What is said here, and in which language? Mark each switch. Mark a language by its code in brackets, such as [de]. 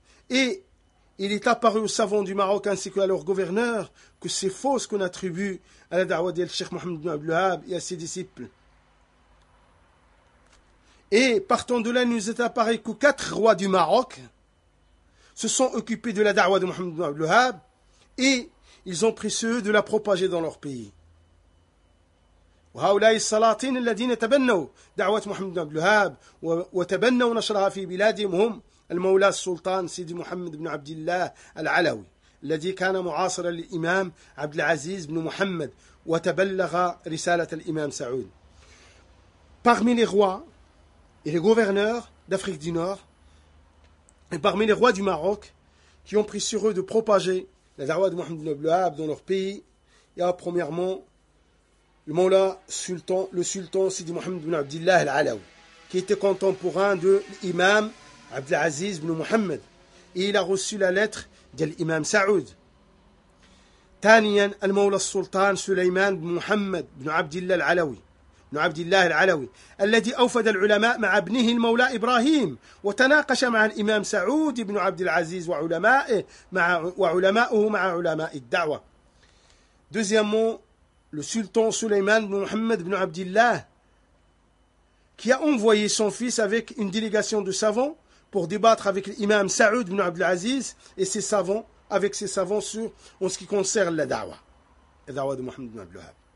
[fr] Et il est apparu aux savants du Maroc ainsi qu'à leur gouverneur que c'est faux ce qu'on attribue à la da'wa d'El Cheikh Mohammed ibn Abdelhab et à ses disciples. Et partant de là, il nous est apparu que quatre rois du Maroc se sont occupés de la da'wa de Mohammed ibn Abdelhab et ils ont pris ceux de la propager dans leur pays. [ar] وهؤلاء السلاطين الذين تبنوا دعوة محمد بن عبد الوهاب وتبنوا نشرها في بلادهم هم المولى السلطان سيدي محمد بن عبد الله العلوي الذي كان معاصرا للإمام عبد العزيز بن محمد وتبلغ رسالة الإمام سعود. [fr] Parmi les rois et les gouverneurs d'Afrique du Nord et parmi les rois du Maroc qui ont pris sur eux de propager la دعوة de محمد بن عبد الوهاب dans leur pays, il y a premièrement le Mawla, le sultan Sidi Mohammed ibn Abdillah al-Alawi, qui était contemporain de l'imam Abdelaziz ibn Mohammed. Et il a reçu la lettre de l'imam Saoud. Taniyan, le Mawla Sultan Sulayman ibn Mohammed ibn Abdillah al-Alawi. [ar] ابن عبد الله العلوي الذي أوفد العلماء مع ابنه المولى إبراهيم وتناقش مع الإمام سعود بن عبد العزيز وعلماءه مع علماء الدعوة. [fr] Deuxièmement, le sultan Sulayman ibn Mohammed ibn Abdillah, qui a envoyé son fils avec une délégation de savants pour débattre avec l'imam Saoud ibn Abdelaziz et ses savants, avec ses savants sur en ce qui concerne la da'wa de Mohammed ibn Abdelhab.